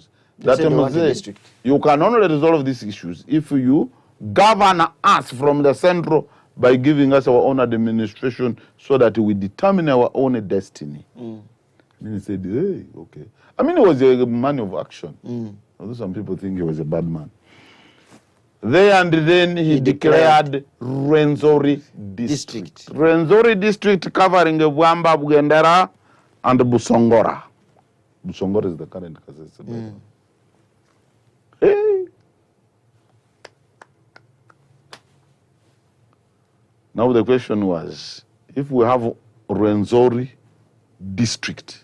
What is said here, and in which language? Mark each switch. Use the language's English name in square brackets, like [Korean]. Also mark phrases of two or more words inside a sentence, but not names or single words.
[English] That you can only resolve these issues if you govern us from the central by giving us our own administration so that we determine our own destiny. And he said, hey, okay. I mean, he was a man of action. Although some people think he was a bad man. There and then he declared RWENZORI district. RWENZORI district covering Bwamba, Bugendera, and Busongora. Busongora is the current Kasese. Hey. Now the question was, if we have RWENZORI district,